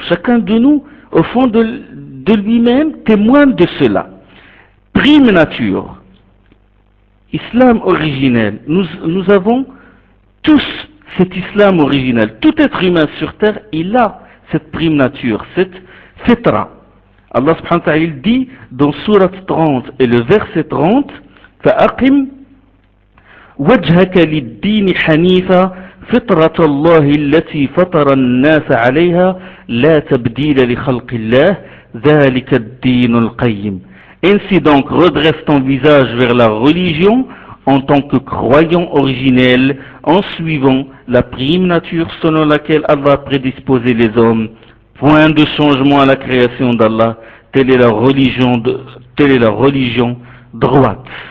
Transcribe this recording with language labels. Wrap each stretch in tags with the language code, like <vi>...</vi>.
<fr>Chacun de nous, au fond de lui-même, témoigne de cela. Prime nature. Islam originel. Nous avons tous cet islam originel. Tout être humain sur terre, il a cette prime nature, cette fitra. Allah subhanahu wa ta'ala dit dans Surat 30 et le verset 30,</fr> <ar>فَأَقِمْ وَجْهَكَ لِلدِّينِ حَنِيفًا فِطْرَةَ اللَّهِ الَّتِي فَطَرَ النَّاسَ عَلَيْهَا لَا تَبْدِيلَ لِخَلْقِ اللَّهِ ذَلِكَ الدِّينُ الْقَيِّمُ.</ar> <fr>Ainsi donc redresse ton visage vers la religion en tant que croyant originel, en suivant la prime nature selon laquelle Allah a prédisposé les hommes. Point de changement à la création d'Allah, telle est la religion droite.</fr>